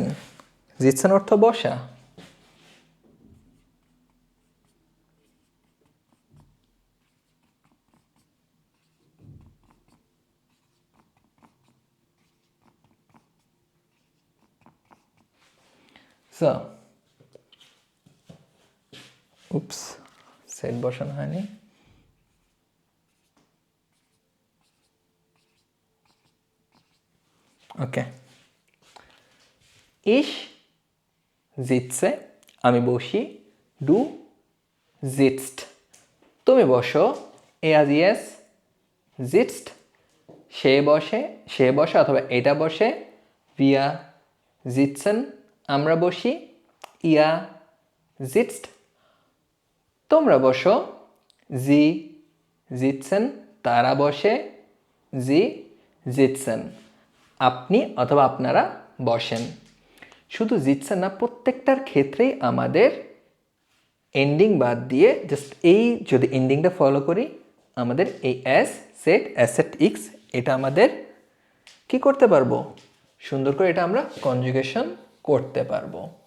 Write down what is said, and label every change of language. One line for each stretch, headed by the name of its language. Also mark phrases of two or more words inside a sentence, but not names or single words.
Bangla: জিতসেন অর্থ বসা। সো উপস, সেট বসানো হয়নি। ওকে,
German: ich sitze,
Bangla: আমি বসি,
German: du sitzt,
Bangla: তুমি বসো,
German: er, sie, es sitzt,
Bangla: সে বসে অথবা এটা বসে,
German: wir sitzen,
Bangla: আমরা বসি,
German: ihr sitzt,
Bangla: তোমরা বসো,
German: sie sitzen,
Bangla: তারা বসে,
German: sie sitzen,
Bangla: আপনি অথবা আপনারা বসেন। শুধু জিতছেন না, প্রত্যেকটার ক্ষেত্রেই আমাদের এন্ডিং বাদ দিয়ে জাস্ট এই যদি এন্ডিংটা ফলো করি, আমাদের এই এস সেট অ্যাসেট ইক্স এটা আমাদের কি করতে পারবো, সুন্দর করে এটা আমরা কনজুগেশন করতে পারবো।